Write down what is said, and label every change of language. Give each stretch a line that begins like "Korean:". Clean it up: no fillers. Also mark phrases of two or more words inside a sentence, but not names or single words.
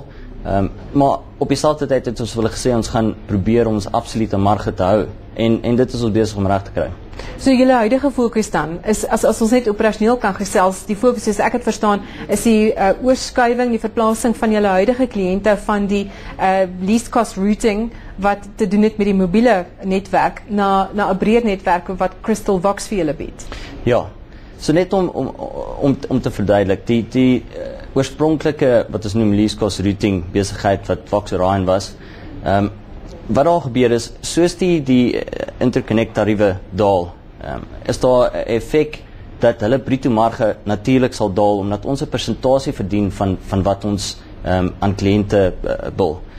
Afrikaans: Maar op dieselfde tyd het ons wel gesê ons gaan probeer om ons absolute marge te hou. En dit is ons besig om reg te kry. So julle huidige fokus dan is as ons net operasioneel kan gesels, die fokus soos ek het verstaan is die oorskuiving, die verplasing van julle huidige kliënte van die
English: least cost routing
Afrikaans: wat te doen het met die mobiele netwerk na 'n breër netwerk wat Crystal Vox vir julle bied. Ja. So net om te verduidelik, die oorspronklike wat ons noem
English: least cost routing
Afrikaans: besigheid wat Vox Orion was, wat daar gebeur is, soos die interconnect tariewe daal, is daar 'n effek dat hulle bruto marge natuurlik sal daal, omdat ons 'n persentasie verdien van wat ons aan kliënte bil.